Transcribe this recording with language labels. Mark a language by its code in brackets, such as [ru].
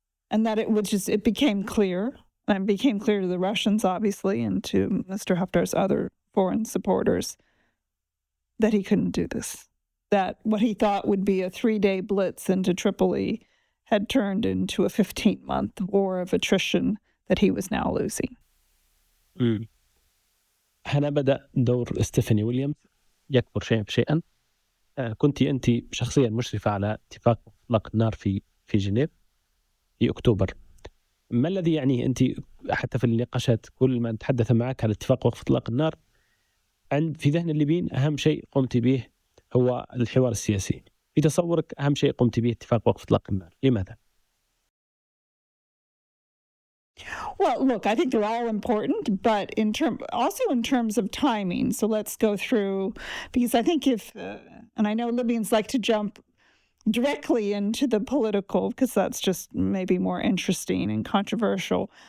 [en] And that it became clear, and it became clear to the Russians, obviously, and to Mr. Haftar's other foreign supporters, that he couldn't do this. That what he thought would be a 3-day blitz into Tripoli had turned into a 15-month war of attrition that he was now losing. [ar] هنا بدأ دور ستيفاني ويليامز يكبر شيئا فشيئا. كنت أنت شخصيا مشرفة على اتفاق إطلاق النار في جنيف في أكتوبر. ما الذي يعني أنت حتى في النقاشات كل ما نتحدث معك على اتفاق وقف إطلاق النار في ذهن الليبيين أهم شيء قمت به هو الحوار السياسي، في تصورك أهم شيء قمت به اتفاق وقف إطلاق النار، لماذا؟ [en] Well, look, I think they're all important, but in terms of timing. So let's go through, because I think and I know Libyans like to jump directly into the political because that's just maybe more interesting and controversial.